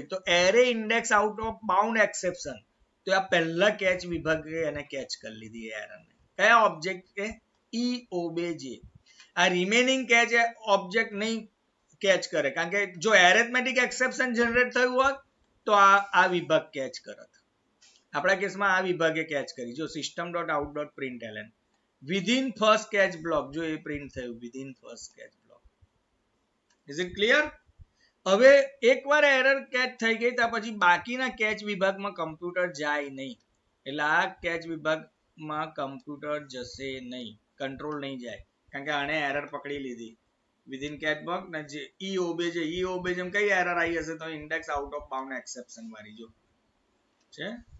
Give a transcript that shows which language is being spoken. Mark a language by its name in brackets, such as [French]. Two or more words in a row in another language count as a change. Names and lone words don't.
[Gujarati] તો [English] array index out of bound exception. [Gujarati] તો આ પહેલા કેચ વિભાગે એને કેચ કરી લીધી એરર ને. કયા ઓબ્જેક્ટ કે EOBJ. આ રિમેનિંગ કેચ ઓબ્જેક્ટ નહીં કેચ કરે કારણ કે જો [English] arithmetic exception [Gujarati] જનરેટ થયું હોત તો આ વિભાગ કેચ કરત. આપણા કેસમાં આ વિભાગે કેચ કરી. જો [English] system.out.println within first catch block [Gujarati] જો એ પ્રિન્ટ થયું [English] within first catch block. Is it clear? [Gujarati] હવે એકવાર એરર કેચ થઈ ગઈ ત્યાર પછી બાકીના કેચ વિભાગમાં કમ્પ્યુટર જાય નહીં. એટલે આ કેચ વિભાગમાં કમ્પ્યુટર જશે નહીં, કંટ્રોલ નહીં જાય કારણ કે આને એરર પકડી લીધી [English] within catch block [Gujarati] ને જે EOBJ માં કઈ એરર આવી હશે તો [English] index out of bound exception [Gujarati] વાળી જો છે.